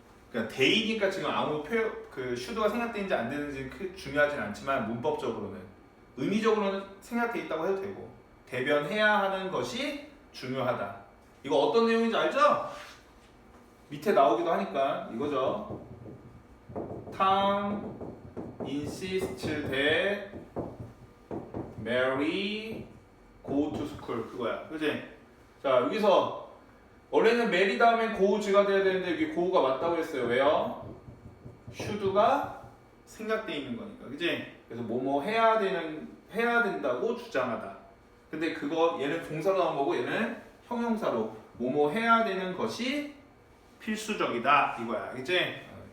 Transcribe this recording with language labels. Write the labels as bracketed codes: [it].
[ko] 그러니까 대이니까 지금 아무 표현 그 should가 생략되는지 안 되는지 크게 중요하진 않지만 문법적으로는 의미적으로는 생략돼 있다고 해도 되고 대변해야 하는 것이 중요하다. 이거 어떤 내용인지 알죠? 밑에 나오기도 하니까 이거죠. [en] Tom insists that Mary go to school [ko] 그거야. 그치? 자, 여기서 원래는 Mary 다음에 go가 돼야 되는데 여기 go가 맞다고 했어요. 왜요? should가 생략돼 있는 거니까. 그치? 그래서 뭐뭐 해야 된다고 주장하다. 근데 그거 얘는 동사로 나온 거고 얘는 형용사로 뭐뭐 해야 되는 것이 필수적이다 이거야. 알겠지?